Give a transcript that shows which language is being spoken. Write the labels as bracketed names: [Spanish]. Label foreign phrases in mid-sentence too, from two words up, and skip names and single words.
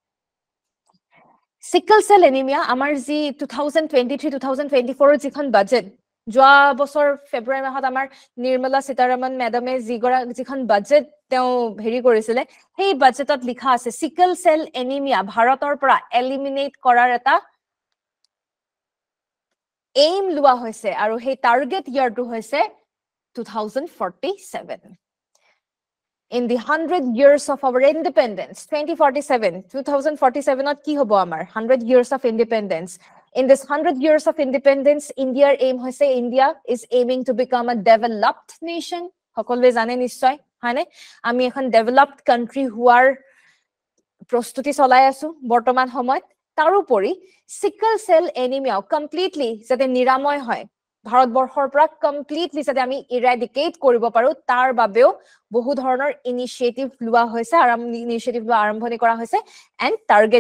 [English] sickle cell anaemia [Assamese] আমাৰ যি 2023-2024 যিখন বাজেট যোৱা বছৰ ফেব্ৰুৱাৰী মাহত আমাৰ নিৰ্মলা সীতাৰামন মেডামে যিখন বাজেট তেওঁ হেৰি কৰিছিলে সেই বাজেটত লিখা আছে [English] sickle cell anaemia [Assamese] ভাৰতৰ পৰা এলিমিনেট কৰাৰ এটা এইম লোৱা হৈছে আৰু সেই টাৰ্গেট ইয়াৰটো হৈছে 2047 [English] in the 100 years of our independence [Assamese] 2047 ত কি হ'ব আমাৰ [English] 100 years of independence in this 100 years of independence India's aim hoise India is aiming to become a developed nation [Assamese] সকলোৱে জানে নিশ্চয় হয়নে আমি এখন [English] developed country [Assamese] হোৱাৰ প্ৰস্তুতি চলাই আছো বৰ্তমান সময়ত তাৰোপৰি [English] sickle cell anaemia [Assamese] কমপ্লিটলি যাতে নিৰাময় হয় ভাৰতবৰ্ষৰ পৰা কমপ্লিটলি যাতে আমি ইৰাডিকেট কৰিব পাৰো তাৰ বাবেও বহু ধৰণৰ ইনিশিয়েটিভ লোৱা হৈছে আৰু ইনিশিয়েটিভ আৰম্ভণি কৰা হৈছে [English] and target